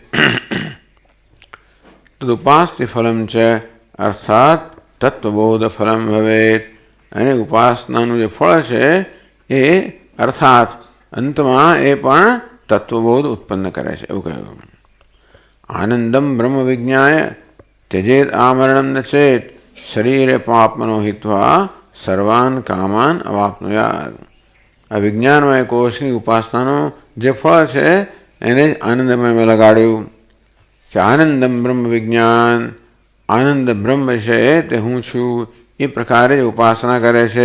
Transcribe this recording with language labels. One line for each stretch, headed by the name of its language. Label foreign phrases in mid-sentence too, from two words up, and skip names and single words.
Sanskrit: તદુપાસ્તિ ફલમ ચ અર્થાત તત્વબોધ ફલમ ભવેત।
Gujarati: અને ઉપાસનાનું જે ફળ છે એ અર્થાત અંતમાં એ પણ તત્વબોધ ઉત્પન્ન કરે છે એવું કહ્યું।
Sanskrit: આનંદમ બ્રહ્મ વિજ્ઞાય त्यजेत आमरणं न चेत શરીરે પાપમનો હિત્વા સર્વાન કામાન અવાપ્નુયાત.
Gujarati: આ વિજ્ઞાનમય કોષની ઉપાસનાનું જે ફળ છે એને જ આનંદમયમાં લગાડ્યું કે
Sanskrit: આનંદમ બ્રહ્મ વિજ્ઞાન,
Gujarati: આનંદ બ્રહ્મ છે તે હું છું, એ પ્રકારે જ ઉપાસના કરે છે.